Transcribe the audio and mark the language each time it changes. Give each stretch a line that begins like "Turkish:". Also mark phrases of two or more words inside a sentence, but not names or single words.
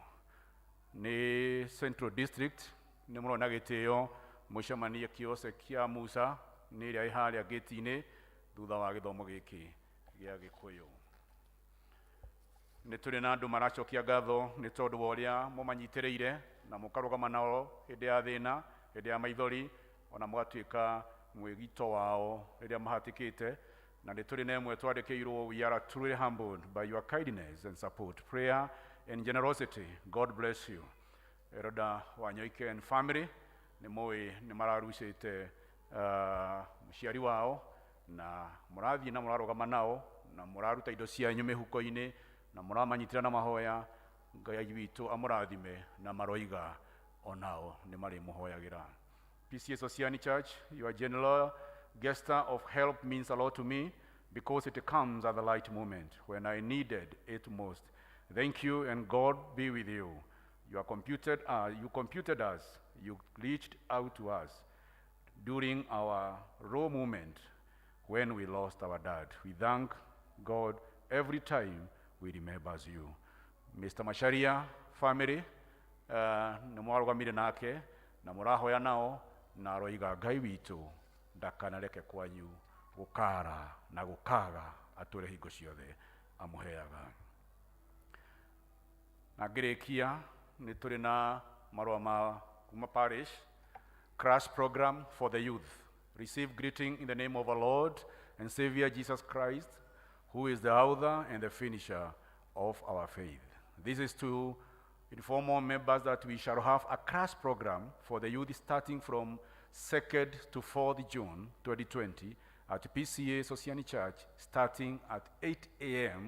Kikuyu: Ni Central District ni murona gitio mucemanie kiose kia Musa ni iria iharia gate-ini thutha wa githomo giki gia Gikuyu. Ni turi na andu maracokia ngatho ni tondu wa uria mumanyitiriire na mukarugama nao hindi ya thina, hindi ya maithori, ona mwatuika mwigito wao riria mahatikite. Na ni turi na emwe twandikiirwo,
English: we are truly humbled by your kindness and support, prayer and generosity. God bless you. Elder Wanyoike and family
Kikuyu: ni moi ni mararucite muciari wao, na murathi na murarugama nao, na muraruta indo cianyu mihuko-ini, na muramanyitira na mahoya. Ngai witu amurathime na maroiga onao ni mari muhoyagira.
English: P.C.E.A SOSIAN Church, your general gesture of help means a lot to me, because it comes at the right moment when I needed it most. Thank you, and God be with you. You computed us. You reached out to us during our raw moment when we lost our dad. We thank God every time we remember you. Mr.
Kikuyu: Masharia family, ni mwarugamire nake na murahoya nao, na aroiga Ngai witu ndakanareke kwanyu gukara na gukaga, ature hingo ciothe amuheaga. Na ngirikia ni turi na marua ma kuma parish
English: crash program for the youth. Receive greeting in the name of our Lord and Savior Jesus Christ, who is the author and the finisher of our faith. This is to inform all members that we shall have a crash program for the youth starting from 2nd to 4th June 2020 at P.C.E.A SOSIAN Church, starting at 8 a.m.